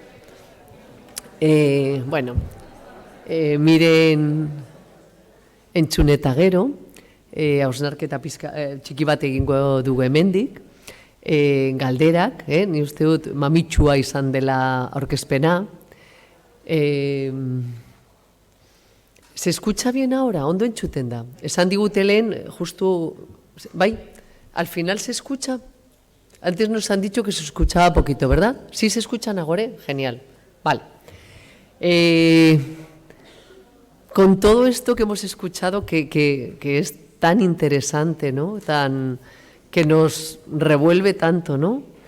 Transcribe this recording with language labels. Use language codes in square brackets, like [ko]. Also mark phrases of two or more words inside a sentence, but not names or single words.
[eu] Miren entzun eta gero, hausnarketa txiki bat egingo dugu hemendik. Galderak, ni uste dut mamitsua izan dela aurkezpena. [es] ¿Se escucha bien ahora? [eu] Ondo entzuten da. Esan digute lehen, justu, bai, [es] al final se escucha. Antes nos han dicho que se escuchaba poquito, ¿verdad? ¿Sí se escuchan ahora? Genial. Vale. Con todo esto que hemos escuchado, que es tan interesante, ¿no? Que nos revuelve tanto, ¿no?